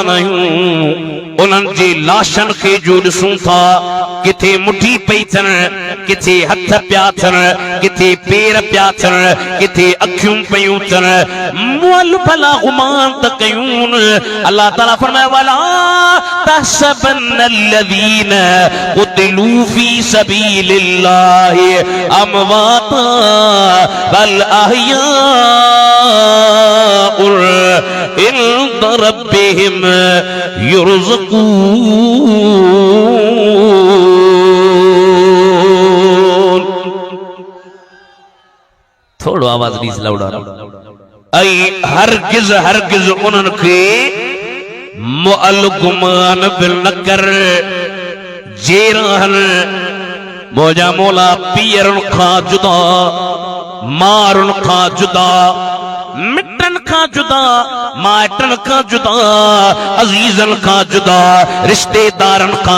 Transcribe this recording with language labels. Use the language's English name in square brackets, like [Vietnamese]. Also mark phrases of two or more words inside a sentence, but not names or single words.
[Sindhi] आहियूं उन्हनि जे लाशनि खे जो ॾिसूं था किथे मुठी पई थियनि किथे हथ पिया थियनि किथे पेर पिया थियण किथे अखियूं पयूं थियण मुअल भला गुमान त कयूं अल्लाह ताला फरमाए [Arabic] ولا تحسبن الذين قتلوا في سبيل الله أمواتا بل أحياء عند ربهم يرزقون. [Sindhi] थोड़ो आवाज नीस लाउडा ऐ हरगिज हरगिज उन्हनि खे मुअल गुमान बिल न कर जे रहनि मोजा मौला पीरनि खां जुदा मारुनि खां जुदा मिटन खां जुदा माइटन खां जुदा अजीजन खां जुदा रिश्तेदारन खां